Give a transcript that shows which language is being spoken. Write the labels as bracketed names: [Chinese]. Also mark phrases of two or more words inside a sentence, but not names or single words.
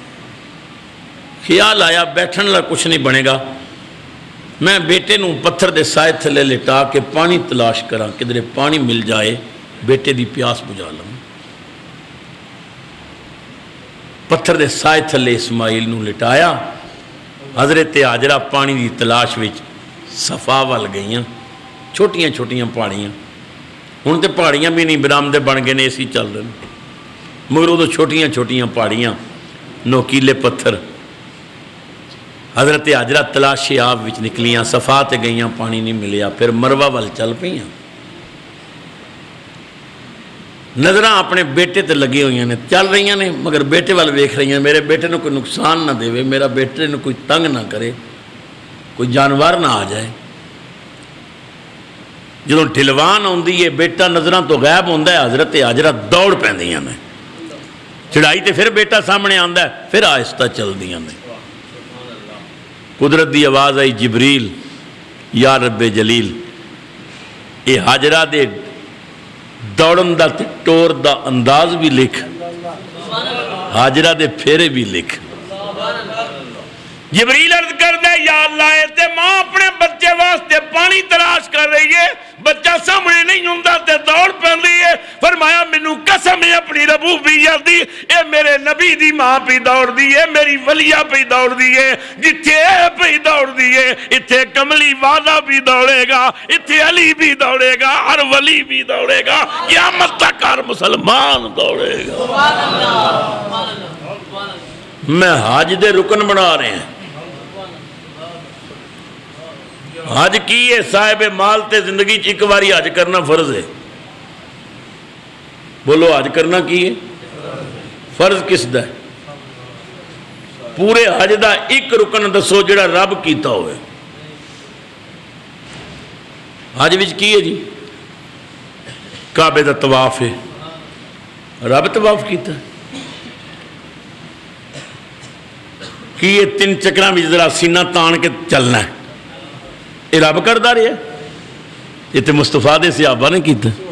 [Punjabi] خیال آیا بیٹھن لا کچھ نہیں بنے گا، میں بیٹے نوں پتھر دے سائے تھلے لٹا کے پانی تلاش کراں، کدھر پانی مل جائے بیٹے دی پیاس بجھا لوں. پتھر دے سائے تھلے اسماعیل نوں لٹایا. حضرت ہاجرہ پانی دی تلاش وچ صفا ول گئیاں، چھوٹیاں چھوٹیاں پہاڑیاں. ہن تے پہاڑیاں بھی نہیں، برامدے بن گئے نے، اسی چل رہے ہیں، مگر ادو چھوٹیاں چھوٹیاں پہاڑیاں، نوکیلے پتھر. حضرت ہاجرہ تلاشی آب وچ نکلیاں، صفا تے گئیاں، پانی نہیں ملیا. پھر مروہ ول چل پئیاں. نظراں اپنے بیٹے تے لگی ہوئی نے، چل رہی نے مگر بیٹے وال ویکھ رہی ہیں، میرے بیٹے نو کوئی نقصان نہ دے، میرا بیٹے نو کوئی تنگ نہ کرے، کوئی جانور نہ آ جائے. جدوں ڈھلوان آندی ہے بیٹا نظراں تو غائب ہوندا ہے، حضرت ہاجرہ دوڑ پیندیاں نے. چڑھائی تے پھر بیٹا سامنے آندا ہے، پھر آہستہ چلدیاں نے. قدرت دی آواز آئی، جبریل [Arabic] یا رب جلیل. [Punjabi] یہ ہاجرہ دے دوڑن دا تے ٹور دا انداز بھی لکھ، ہاجرہ دے پھیرے بھی لکھ. جبریل عرض کردہ یا اللہ اے تے ماں اپنے بچے واسطے پانی تلاش کر رہی ہے، بچہ سامنے نہیں ہوندا تے دوڑ پہنی ہے. فرمایا مینوں قسم ہے اپنی ربوبیت دی، اے میرے نبی دی ماں پہ دوڑ دی ہے، میری ولیہ پہ دوڑ دی ہے. جتھے اے پہ دوڑ دی ہے اتھے کملی والا بھی دوڑے گا، اتھے علی بھی دوڑے گا، ہر ولی بھی دوڑے گا، قیامت تک ہر مسلمان دوڑے گا. میں حج دے رکن بنا رہے ہیں. حج کی ہے صاحب مال تے زندگی ایک باری حج کرنا فرض ہے. بولو حج کرنا کی ہے فرض کس دا ہے؟ پورے حج دا ایک رکن دسو جڑا رب کیتا ہوئے. حج وچ کی ہے جی؟ کعبے دا طواف ہے، رب طواف کیتا ہے. کی یہ 3 چکراں وچ ذرا سینہ تان کے چلنا ہے، یہ رب کردہ رہے ہیں، یہ تو مصطفیٰ دے صحابہ نے کیتا.